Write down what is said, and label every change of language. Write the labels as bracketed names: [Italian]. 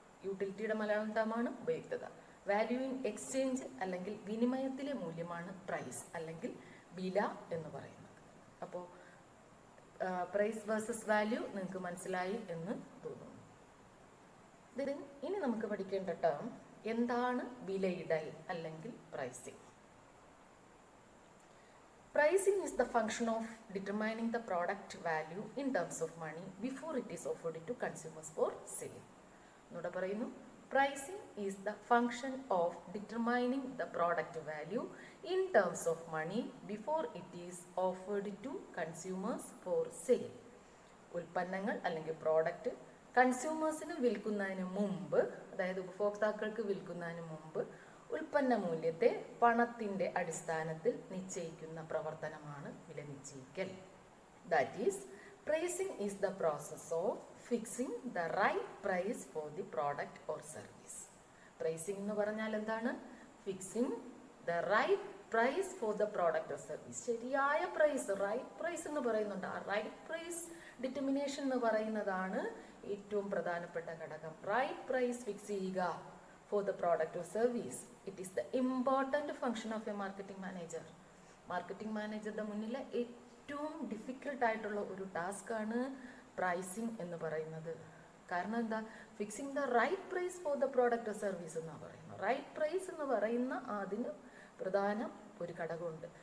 [Malayalam] യൂട്ടിലിറ്റിയുടെ Malayalam ടേമാണ് ഉപയുക്തത. Value in exchange അല്ലെങ്കിൽ വിനിമയത്തിലെ മൂല്യമാണ് price അല്ലെങ്കിൽ വില എന്ന് പറയുന്നത്. അപ്പോൾ പ്രൈസ് വേഴ്സസ് വാല്യൂ നിങ്ങൾക്ക് മനസ്സിലായി എന്ന് തോന്നുന്നു. ഇനി നമുക്ക് പഠിക്കേണ്ട ടേം എന്താണ് വിലയിടൽ അല്ലെങ്കിൽ pricing. [English] Pricing is the function of determining the product value in terms of money before it is offered to consumers for sale. [Malayalam] എന്നോട് പറയുന്നു, [English] pricing is the function of determining the product value in terms of money before it is offered to consumers for sale. [Malayalam] ഉൽപ്പന്നങ്ങൾ അല്ലെങ്കിൽ product കൺസ്യൂമേഴ്സിന് വിൽക്കുന്നതിന് മുമ്പ്, അതായത് ഉപഭോക്താക്കൾക്ക് വിൽക്കുന്നതിന് മുമ്പ് ഉൽപ്പന്ന മൂല്യത്തെ പണത്തിന്റെ അടിസ്ഥാനത്തിൽ നിശ്ചയിക്കുന്ന പ്രവർത്തനമാണ് വില നിശ്ചയിക്കൽ. [English] That is pricing is the process of fixing the right price for the product or service. Pricing [Malayalam] എന്ന് പറഞ്ഞാൽ എന്താണ്? [English] Fixing the right price for the product or service. [Malayalam] ശരിയായ പ്രൈസ്, റൈറ്റ് പ്രൈസ് എന്ന് പറയുന്നുണ്ട്. ആ റൈറ്റ് പ്രൈസ് ഡിറ്റർമിനേഷൻ എന്ന് പറയുന്നതാണ് ഏറ്റവും പ്രധാനപ്പെട്ട ഘടകം. [English] Right price fix ചെയ്യുക for the product or service. It is the important function of a marketing manager. [Malayalam] Marketing മാനേജറുടെ മുന്നിലെ ഏറ്റവും ഡിഫിക്കൽട്ട് ആയിട്ടുള്ള ഒരു ടാസ്ക് ആണ് പ്രൈസിംഗ് എന്ന് പറയുന്നത്. കാരണം എന്താ? [English] fixing the right price for the product or service [Malayalam] എന്നാണ് പറയുന്നത്. റൈറ്റ് പ്രൈസ് എന്ന് പറയുന്ന അതിന് പ്രധാന ഒരു ഘടകമുണ്ട്.